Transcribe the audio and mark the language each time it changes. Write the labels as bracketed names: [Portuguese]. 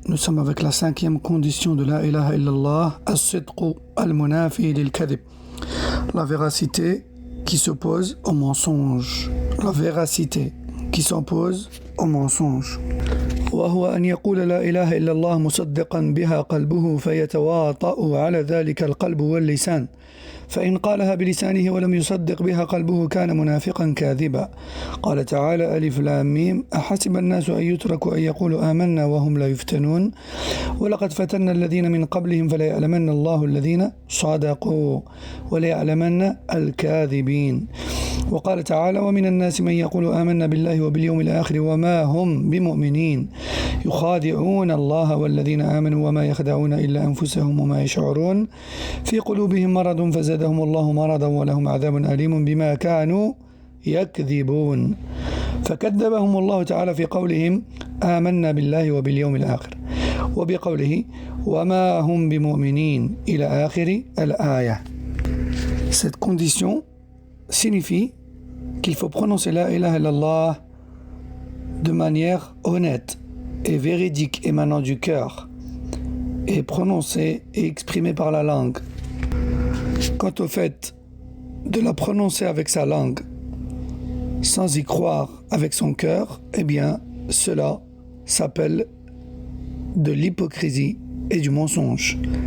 [French] Nous sommes avec la 5e condition de la ilaha illallah, as-sidqu al-munafi lil-kadhib. La véracité qui s'oppose au mensonge. La véracité qui s'oppose au mensonge. [Arabic] وهو أن يقول لا إله إلا الله مصدقا بها قلبه فيتواطأ على ذلك القلب واللسان، فإن قالها بلسانه ولم يصدق بها قلبه كان منافقا كاذبا. قال تعالى: ألف لام ميم أحسب الناس أن يتركوا أن يقولوا آمنا وهم لا يفتنون ولقد فتنا الذين من قبلهم فليعلمن الله الذين صدقوا وليعلمن الكاذبين. وقال تعالى: ومن الناس من يقول آمنا بالله وباليوم الآخر وما هم بمؤمنين يخادعون الله والذين آمنوا وما يخدعون إلا أنفسهم وما يشعرون في قلوبهم مرض فزادهم الله مرضا ولهم عذاب أليم بما كانوا يكذبون. فكذبهم الله تعالى في قولهم آمنا بالله وباليوم الآخر وبقوله وما هم بمؤمنين إلى آخر الآية. [French] Cette condition signifie qu'il faut prononcer la ilaha illallah de manière honnête et véridique émanant du cœur et prononcée et exprimée par la langue. Quant au fait de la prononcer avec sa langue sans y croire avec son cœur, eh bien cela s'appelle de l'hypocrisie et du mensonge.